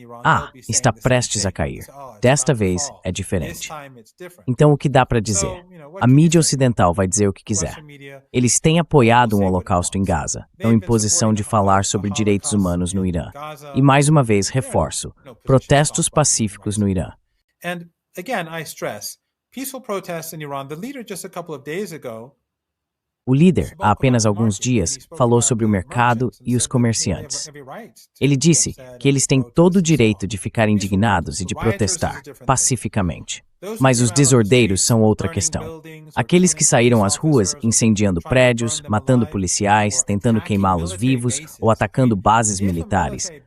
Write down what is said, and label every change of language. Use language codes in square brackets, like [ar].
[pt] Ah, está prestes a cair. Desta vez é diferente. Então o que dá para dizer? A mídia ocidental vai dizer o que quiser. Eles têm apoiado um holocausto em Gaza, não imposição de falar sobre direitos humanos no Irã. E mais uma vez reforço, protestos pacíficos no Irã. [en] And again, I stress, peaceful protests in Iran. The leader just a couple of days ago. [pt] O líder, há apenas alguns dias, falou sobre o mercado e os comerciantes. Ele disse que eles têm todo o direito de ficar indignados e de protestar, pacificamente. Mas os desordeiros são outra questão. Aqueles que saíram às ruas incendiando prédios, matando policiais, tentando queimá-los vivos ou atacando bases militares.